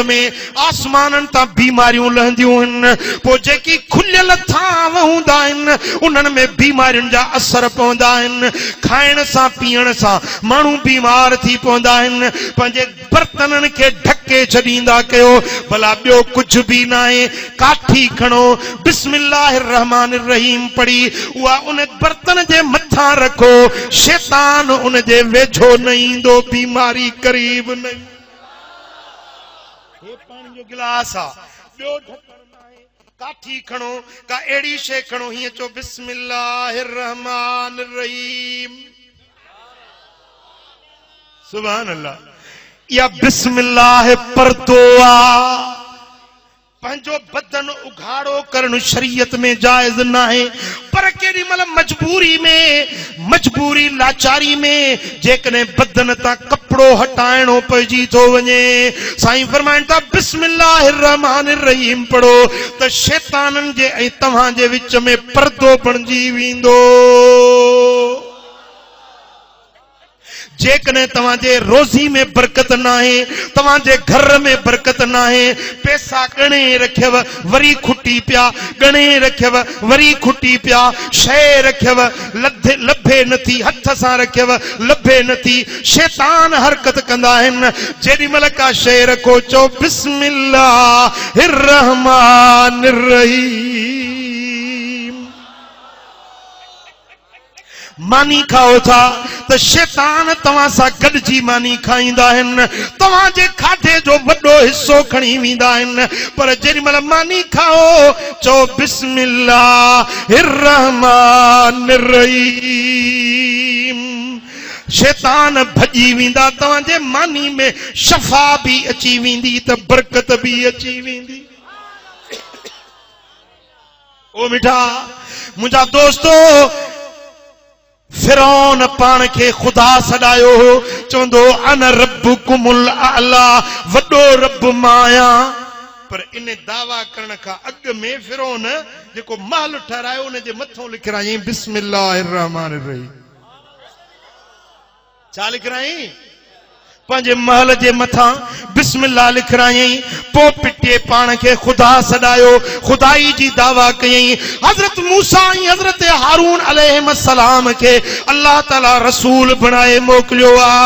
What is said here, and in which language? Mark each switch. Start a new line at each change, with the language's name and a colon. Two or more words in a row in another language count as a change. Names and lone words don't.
Sindhi: में आसमाननि तां बीमारियूं लहंदियूं आहिनि पोइ जेकी खुलियल थांव हूंदा आहिनि उन्हनि में बीमारियुनि जा असर पवंदा आहिनि खाइण सां पीअण सां माण्हू बीमार थी पवंदा आहिनि पंहिंजे बर्तननि खे ढके छॾींदा कयो भला ॿियो कुझु बि न आहे काठी खणो
Arabic: بسم الله الرحمن الرحيم
Sindhi: पढ़ी उहा उन बर्तन जे मथां रखो शैतान उन जे वेझो न ईंदो बीमारी करीब न हे पाणी जो गिलास आ ॿियो ढकण न आहे काठी खणो का अहिड़ी शइ खणो हीअं चओ
Arabic: بسم الله الرحمن الرحيم سبحان الله
Sindhi: या बिस्मिल्लाह परदो आ पंहिंजो बदन उघाड़ो करण शरीयत में जायज न आहे पर केॾी महिल मजबूरी लाचारी में जेकॾहिं बदन तां कपिड़ो हटाइणो पइजी थो वञे साईं फरमाइनि था
Arabic: بسم الله الرحمن الرحيم
Sindhi: पढ़ो त शैताननि जे ऐं तव्हांजे विच में परदो बणिजी वेंदो जेकॾहिं तव्हांजे रोज़ी में बरकत न आहे तव्हांजे घर में बरकत न आहे पैसा गणे रखियव वरी खुटी पिया गणे रखियव वरी खुटी पिया शइ रखियव लभे नथी हथ सां रखियव लभे नथी शैतान हरकत कंदा आहिनि जेॾी महिल का शइ रखो चओ
Arabic: بسم الله الرحمن الرحيم
Sindhi: मानी खाओ था तो शैतान तवां सां गॾिजी मानी खाईंदा आहिनि तव्हांजे खाधे जो वॾो हिस्सो खणी वेंदा आहिनि पर जेॾी महिल मानी खाओ चओ
Arabic: بسم الله الرحمن الرحيم
Sindhi: शैतान भॼी वेंदा तव्हांजे मानी में शफा भी अची वेंदी त बरकत भी अची वेंदी ओ मिठा मुंहिंजा दोस्तो फिरौन पान के खुदा सॾायो हो चवंदो
Arabic: أنا ربكم الأعلى
Sindhi: वॾो रब माया पर इन दावा करण खां अॻु में फिरौन जेको महल ठहरायो उन जे मथां लिखराई
Arabic: بسم الله الرحمن الرحيم
Sindhi: छा लिखराई पंहिंजे महल जे मथां बिस्मिल्लाह लिखराई पोइ पिटे पाण खे खुदा सॾायो खुदाई जी दावा कयई हज़रत मूसा ऐं हज़रत हारून अलैहिस्सलाम खे अल्लाह ताला रसूल बणाए मोकिलियो आहे